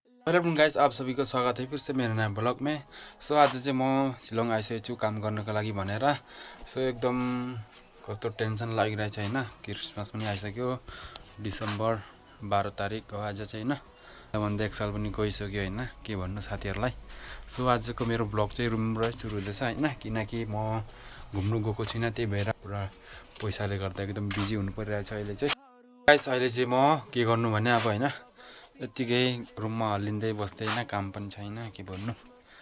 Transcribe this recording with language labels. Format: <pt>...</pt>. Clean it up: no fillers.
<hi>Hello guys, आप सभी को स्वागत है फिर से मेरे नया ब्लॉग में।</hi> <ne>सो आज चाहिँ म शिलङ आइसकेको छु काम गर्नको लागि भनेर। सो एकदम कस्तो टेन्सन लागिरहेछ हैन। क्रिसमस पनि आइसक्यो, डिसेम्बर 12 तारिक हो आज चाहिँ हैन। भन्दा एक साल पनि गइसक्यो हैन, के भन्नु साथीहरुलाई। सो आजको मेरो ब्लग चाहिँ रुमबाट सुरु हुँदैछ हैन, किनकि म घुम्नु गएको छैन, त्यही भएर पुरा पैसाले गर्दा एकदम बिजी हुनु परिरहेछ अहिले चाहिँ। गाइस अहिले चाहिँ म के गर्नु भने अब हैन, यतिकै रुममा हल्लिँदै बस्दै हैन, काम पनि छैन के भन्नु।</ne>